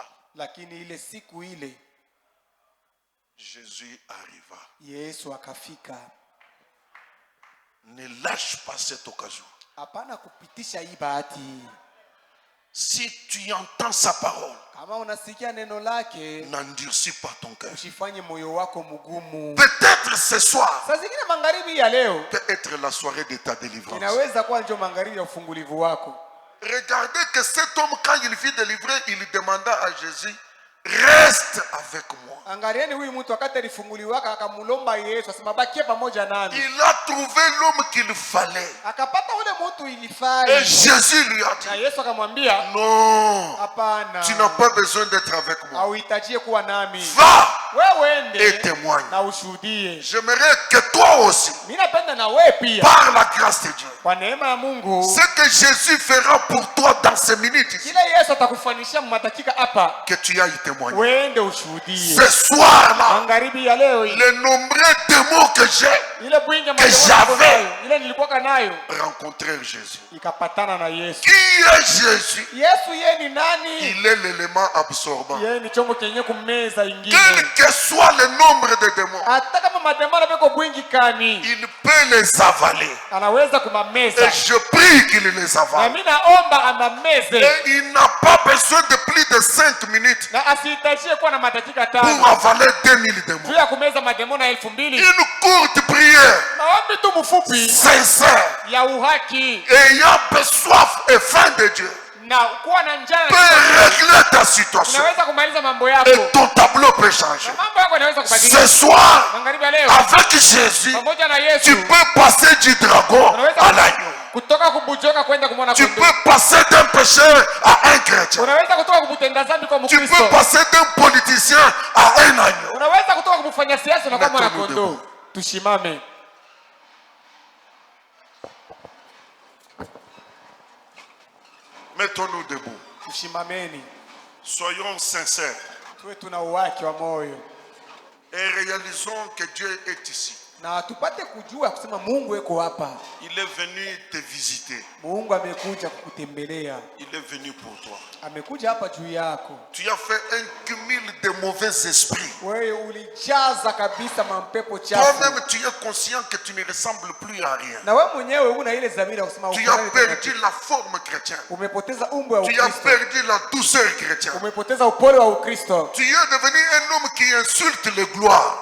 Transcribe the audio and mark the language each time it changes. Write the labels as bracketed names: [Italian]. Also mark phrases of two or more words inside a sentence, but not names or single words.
[Swahili] Lakini ile siku ile [French] Jésus arriva. [Swahili] Yesu akafika. [French] Ne lâche pas cette occasion. [Swahili] Hapana kupitisha hii bahati. [French] Si tu entends sa parole, [Swahili] Kama unasikia neno lake, [French] n'endurcis pas ton cœur. [Swahili] usifanye moyo wako mgumu. [French] Peut-être ce soir [Swahili] Saa zingine magharibi ya leo [French] peut être la soirée de ta délivrance. [Swahili] inaweza kuwa ndio magharibi ya ufungulivu wako. [French] Regardez que cet homme, quand il fut délivré, il demanda à Jésus, reste avec moi. [Swahili] Angalieni huyu mtu wakati alifunguliwaka akamulomba Yesu asema bakie pamoja nami. [French] Il a trouvé l'homme qu'il fallait. [Swahili] Akapata ule mtu [French] Et [Swahili] ilifai. [French] Jésus lui a [Swahili] Na [French] dit, [Swahili] Yesu akamwambia, [French] non, [Swahili] hapana. [French] tu n'as pas besoin d'être avec moi. [Swahili] Hauhitajie kuwa nami. [French] Va [Swahili] Wewe [French] et [Swahili] ende [French] témoigne. [Swahili] na ushuhudie. [French] J'aimerais que toi aussi, [Swahili] Mimi napenda na wewe pia [French] par la grâce de Dieu, [Swahili] kwa neema ya Mungu [French] ce que Jésus fera pour toi dans ces minutes ici, [Swahili] kile Yesu atakufanisha mmadakika hapa, [French] que tu ailles témoigner. [Swahili] wende ushuhudie. [French] Ce soir-là, [Swahili] Magharibi ya leo hii, [French] les nombreux démons que j'ai [Swahili] ile bwingi [French] j'avais. [Swahili] ile nilikuwa nayo [French] rencontrèrent Jésus. [Swahili] ikapatana na Yesu. [French] Qui est Jésus? [Swahili] Yesu yeye ni nani? [French] Il est l'élément absorbant. [Swahili] Yeye ni chombo kenye kumeza ingine. [French] Quel que soit le nombre de démons, [Swahili] Hata kama mademona beko bwingi kani, [French] il peut les avaler. [Swahili] anaweza kumameza. [French] Et je prie qu'il les [Swahili] Na [French] avale. [Swahili] mimi naomba amameze. [French] Et il n'a pas besoin de plus de 5 minutes [Swahili] Na asihitajie kuwa na madakika [French] pour 5 avaler 2000 démons. [Swahili] juu ya kumeza mademona 2000. [French] Une courte prière [Swahili] Maombi tu mfupi [French] sincère, [Swahili] ya uhaki [French] ayant soif et faim de Dieu, [Swahili] na kuwa na njaa [French] peut régler ta situation. [Swahili] unaweza kumaliza mambo yako. [French] Et ton tableau peut changer. [Swahili] Na mambo yako yanaweza kubadilika. [French] Ce soir, [Swahili] Magharibi ya leo [French] avec Jésus, [Swahili] pamoja na [French] tu [Swahili] Yesu [French] peux passer du dragon à l'agneau. [Swahili] kutoka kubujoka kwenda kumwona [French] Tu [Swahili] kondoo. [French] peux passer d'un pécheur à un chrétien. [Swahili] Unaweza kutoka kumtenda dhambi kwa [French] Tu peux [Swahili] Mkristo. [French] passer d'un politicien à un agneau. [Swahili] Unaweza kutoka kumfanya siasa na kwa mwana [French] Mettons-nous [Swahili] kondoo. [French] debout. [Swahili] Tushimame. [French] Mettons-nous debout. [Swahili] Tushimameni. [French] Soyons sincères [Swahili] Tuwe tuna uwaki wa moyo. [French] et réalisons que Dieu est ici. [Swahili] Na tupate kujua kusema Mungu yuko hapa. [French] Il est venu te visiter. [Swahili] Mungu amekuja kukutembelea. [French] Il est venu pour toi. [Swahili] Amekuja hapa juu yako. [French] Tu as fait un cumul de mauvais esprits. [Swahili] Wewe ulijaza kabisa mampepo chafu. [French] Toi-même, tu es conscient que tu ne ressembles plus à rien. [Swahili] Na wewe mwenyewe una ile dhamira kusema [French] Tu as perdu la forme chrétienne. [Swahili] umepoteza umbo wa [French] Tu as [Swahili] Ukristo. [French] perdu la douceur chrétienne. [Swahili] Umepoteza upole wa Ukristo. [French] Tu es devenu un homme qui insulte les gloires.